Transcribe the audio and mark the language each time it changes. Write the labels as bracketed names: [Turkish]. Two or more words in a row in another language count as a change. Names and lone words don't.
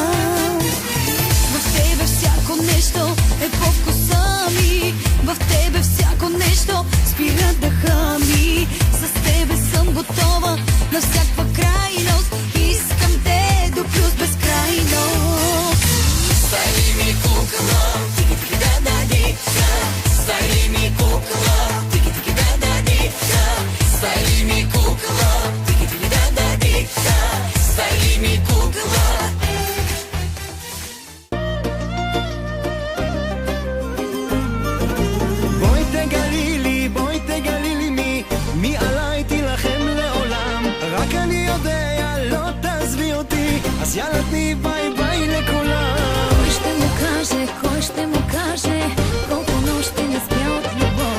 [Bulgarian] В тебе всяко нещо е в вкуса ми, в тебе всяко нещо спира дъха ми. С тебе съм готова на всякаква крайност, искам те до плюс безкрайност. Salimi kukla, tiki tiki da da di da. Salimi kukla, tiki tiki da da di da. Salimi kukla, tiki tiki da da di da. Salimi kukla. [Hebrew] בואי תגלי לי מי עליי תילחם לעולם. רק אני יודע, לא תעזבי אותי, אז יאללה תני [English] bye bye [Hebrew] לכולם. [Bulgarian] Кой ще му каже, колко нощи не спя от любов.